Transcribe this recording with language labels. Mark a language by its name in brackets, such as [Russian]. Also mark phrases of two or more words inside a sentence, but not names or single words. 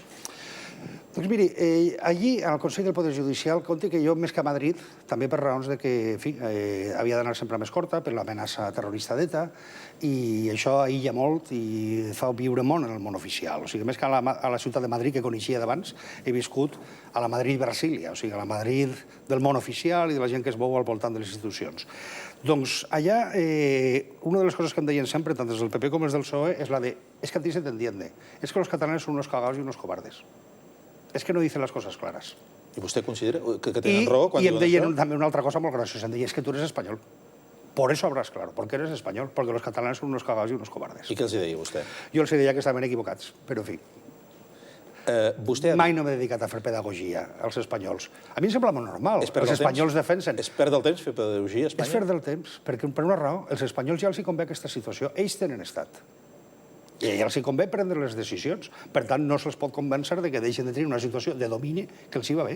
[Catalan] Doncs miri, allí, al Consell del Poder Judicial, compte que jo, més que a Madrid, també per raons de que, en fi, havia d'anar sempre més corta per l'amenaça terrorista d'ETA, i això aïlla molt i fa viure molt en el món oficial. O sigui, més que a la ciutat de Madrid, que coneixia d'abans, he viscut a la Madrid-Brasília, o sigui, a la Madrid del món oficial i de la gent que es mou al voltant de les institucions. Doncs allà, una de les coses que em deien sempre, tant des del PP com des del PSOE, és la de, [Spanish] es que a ti se te entiende, es que los catalanes son unos cagados y unos cobardes. [Catalan] És que [Spanish] no dicen [Catalan] les coses clares. I vostè considera que tenen raó quan diuen això? I em deien això? també una altra cosa molt graciosa. Em deien, és que [Spanish] tu eres [Catalan] espanyol. [Spanish] Por eso hablas claro, porque eres español, porque los catalanes son unos cagados y unos cobardes. [Catalan] I què els deia vostè? Jo els deia que estaven equivocats, però en fi. Mai no m'he dedicat a fer pedagogia als espanyols. A mi em sembla molt normal. Els espanyols defensen... És perdre el temps fer pedagogia a Espanya? És perdre el temps, perquè per una raó, els espanyols ja els hi convé aquesta situació. Ells tenen estat. I ja els hi convé prendre les decisions. Per tant, no se'ls pot convèncer de que deixen de tenir una situació de domini que els hi va bé.